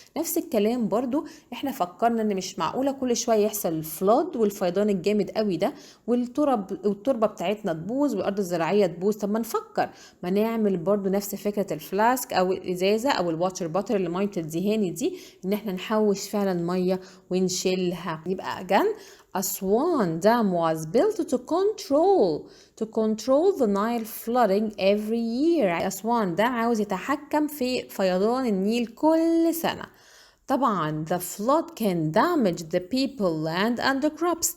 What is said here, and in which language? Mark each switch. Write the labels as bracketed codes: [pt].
[ar] نفس الكلام برضو احنا فكرنا ان مش معقولة كل شوية يحصل الفلود والفيضان الجامد قوي ده والتربة بتاعتنا تبوظ والارض الزراعية تبوظ. طب ما نفكر ما نعمل برضو نفس فكرة الفلاسك او الازازة او الواتر بوتل اللي مية بتديهاني دي، ان احنا نحوش فعلا مية ونشيلها. [en] يبقى again Aswan Dam was built to control the Nile flooding every year. [ar] أسوان دام عاوز يتحكم في فيضان النيل كل سنة. [en] طبعا the flood can damage the people, land and the crops.